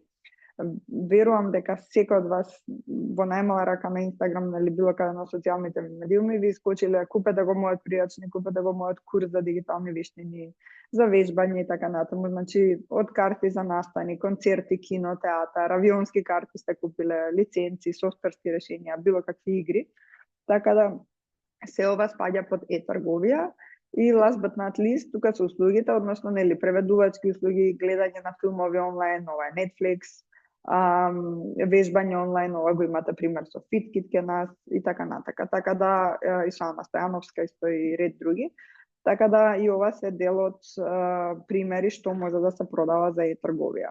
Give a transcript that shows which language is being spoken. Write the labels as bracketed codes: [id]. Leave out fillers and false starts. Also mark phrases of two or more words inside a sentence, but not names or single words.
[mk] Верувам дека секој од вас во најмала рака на Инстаграм или било каде на социјалните медиуми ви искочиле купете го мојот пријачник, купете го мојот курс за дигитални вештини, за вежбање и така натаму. Значи од карти за настани, концерти, кино, театар, авионски карти сте купиле, лиценци, софтверски решенија, било какви игри. Така да се ова спаѓа под e-трговија. [en] И last but not least, [mk] тука се услугите, односно нели преведувачки услуги, гледање на филмови онлайн, ова е Netflix, вежбање онлайн, ова го имате пример со FitKit ке нас и така натака. Така да и со Ана Стојановска и ред други. Така да и ова се дел од примери што може да се продава за e-трговија.